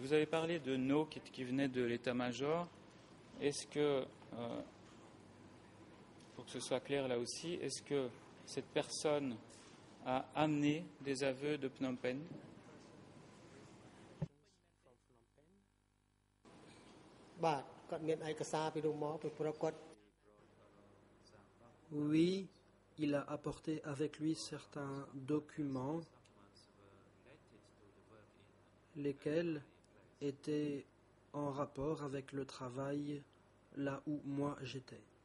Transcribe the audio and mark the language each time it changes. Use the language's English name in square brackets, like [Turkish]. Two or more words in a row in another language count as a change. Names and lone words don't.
[French] Vous avez parlé de No qui venait de l'état-major. Est-ce que, pour que ce soit clair là aussi, est-ce que cette personne a amené des aveux de Phnom Penh? [Khmer] បាទគាត់មានឯកសារពីនោះមកពីព្រោះគាត់ [French] Oui, il a apporté avec lui certains documents, lesquels étaient en rapport avec le travail là où moi j'étais.